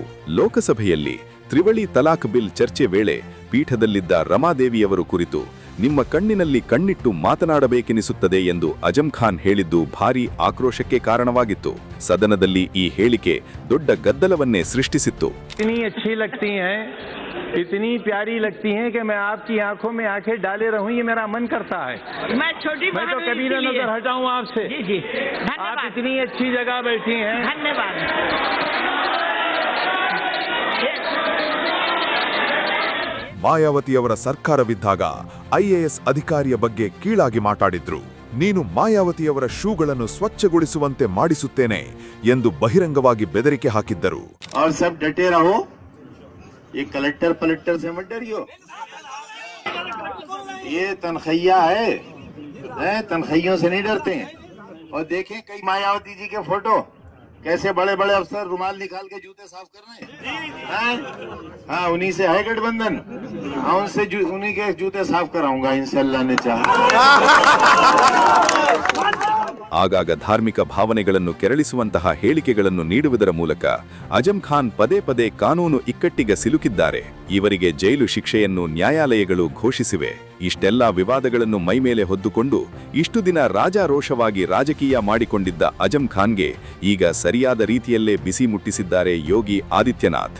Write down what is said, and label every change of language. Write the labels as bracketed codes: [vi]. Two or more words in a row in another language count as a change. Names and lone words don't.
[kn] ಲೋಕಸಭೆಯಲ್ಲಿ ತ್ರಿವಳಿ ತಲಾಖ್ ಬಿಲ್ ಚರ್ಚೆ ವೇಳೆ ಪೀಠದಲ್ಲಿದ್ದ ರಮಾದೇವಿಯವರು ಕುರಿತು ನಿಮ್ಮ ಕಣ್ಣಿನಲ್ಲಿ ಕಣ್ಣಿಟ್ಟು ಮಾತನಾಡಬೇಕೆನಿಸುತ್ತದೆ ಎಂದು ಅಜಂ ಖಾನ್ ಹೇಳಿದ್ದು ಭಾರೀ ಆಕ್ರೋಶಕ್ಕೆ ಕಾರಣವಾಗಿತ್ತು. ಸದನದಲ್ಲಿ ಈ ಹೇಳಿಕೆ ದೊಡ್ಡ ಗದ್ದಲವನ್ನೇ ಸೃಷ್ಟಿಸಿತ್ತು. [hi] इतनी प्यारी लगती हैं कि मैं आपकी आंखों में आंखें डाले रहूं, ये मेरा मन करता है। मैं छोटी मैं तो कभी ना नजर हटाऊं आपसे। जी जी, आप इतनी अच्छी जगह बैठी हैं। धन्यवाद। [kn] ಮಾಯಾವತಿಯವರ ಸರ್ಕಾರವಿದ್ದಾಗ ಐಎಎಸ್ ಅಧಿಕಾರಿಯ ಬಗ್ಗೆ ಕೀಳಾಗಿ ಮಾತಾಡಿದ್ರು. ನೀನು ಮಾಯಾವತಿಯವರ ಶೂಗಳನ್ನು ಸ್ವಚ್ಛಗೊಳಿಸುವಂತೆ ಮಾಡಿಸುತ್ತೇನೆ ಎಂದು ಬಹಿರಂಗವಾಗಿ ಬೆದರಿಕೆ ಹಾಕಿದ್ದರು. [hi] और सब डटे रहो ये कलेक्टर पलेक्टर से मत डरियो, ये तनखैया है, तनखैयों से नहीं डरते हैं। और देखें कई मायावती जी के फोटो, कैसे बड़े बड़े अफसर रुमाल निकाल के जूते साफ कर रहे हैं। हाँ, उन्हीं से है गठबंधन। हाँ, उन्हीं के जूते साफ कराऊंगा इंशाअल्लाह ने चाहा। [kn] ಆಗಾಗ ಧಾರ್ಮಿಕ ಭಾವನೆಗಳನ್ನು ಕೆರಳಿಸುವಂತಹ ಹೇಳಿಕೆಗಳನ್ನು ನೀಡುವುದರ ಮೂಲಕ ಅಜಂ ಖಾನ್ ಪದೇ ಪದೇ ಕಾನೂನು ಇಕ್ಕಟ್ಟಿಗೆ ಸಿಲುಕಿದ್ದಾರೆ. ಇವರಿಗೆ ಜೈಲು ಶಿಕ್ಷೆಯನ್ನು ನ್ಯಾಯಾಲಯಗಳು ಘೋಷಿಸಿವೆ. ಇಷ್ಟೆಲ್ಲ ವಿವಾದಗಳನ್ನು ಮೈಮೇಲೆ ಹೊದ್ದುಕೊಂಡು ಇಷ್ಟು ದಿನ ರಾಜಾರೋಷವಾಗಿ ರಾಜಕೀಯ ಮಾಡಿಕೊಂಡಿದ್ದ ಅಜಂ ಖಾನ್ಗೆ ಈಗ ಸರಿಯಾದ ರೀತಿಯಲ್ಲೇ ಬಿಸಿ ಮುಟ್ಟಿಸಿದ್ದಾರೆ ಯೋಗಿ ಆದಿತ್ಯನಾಥ್.